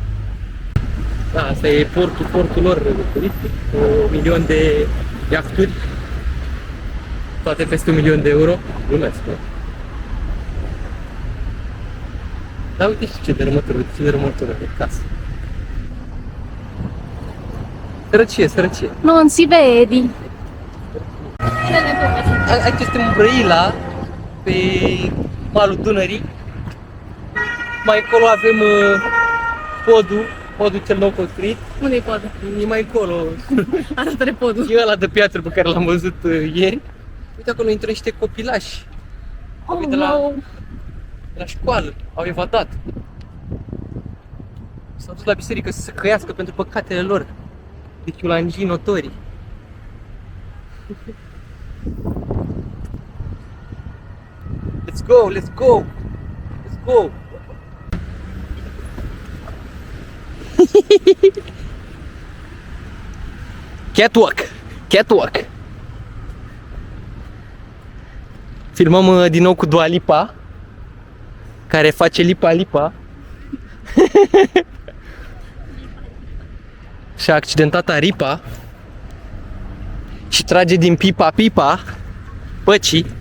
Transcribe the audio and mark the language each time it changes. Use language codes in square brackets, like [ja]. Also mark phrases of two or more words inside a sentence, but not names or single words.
[ro] Da, asta e portul lor turistic, cu 1.000.000 de iahturi, toate peste 1.000.000 de euro, glumesc, nu? Dar uite și ce dărâmătură de casă. Sărăcie. [it] Non si vedi. [ro] Aici suntem în Brăila, pe malul Dunării. Mai încolo avem podul cel nou construit. Unde-i podul? E mai încolo. Arată-ne podul. E ăla de piatră pe care l-am văzut ieri. Uite, acolo intră niște copilași. Oh, De la- no. La școală, au evadat. S-au dus la biserică să se căiască pentru păcatele lor. Deci ulangii notorii. [en] Let's go! Catwalk. [ro] Filmăm din nou cu Dua Lipa, care face lipa. Și-a accidentat aripa și trage din pipa păcii.